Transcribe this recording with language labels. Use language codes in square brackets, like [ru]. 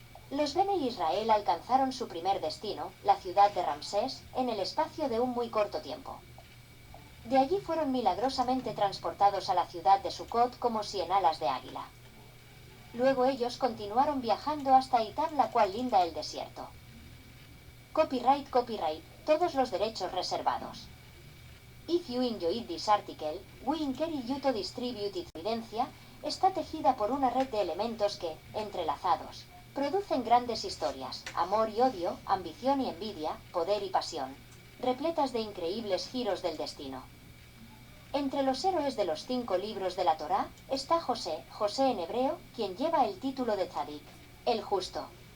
[es] Los Bene Israel alcanzaron su primer destino, la ciudad de Ramsés, en el espacio de un muy corto tiempo. De allí fueron milagrosamente transportados a la ciudad de Sucot como si en alas de águila. Luego ellos continuaron viajando hasta Itab, la cual linda el desierto. Copyright, todos los derechos reservados. [en] If you enjoyed this article, we encourage you to distribute it. [es] Evidencia está tejida por una red de elementos que, entrelazados, producen grandes historias, amor y odio, ambición y envidia, poder y pasión, repletas de increíbles giros del destino. Entre los héroes de los 5 libros de la Torá está José en hebreo, quien lleva el título de Tzadik, el justo.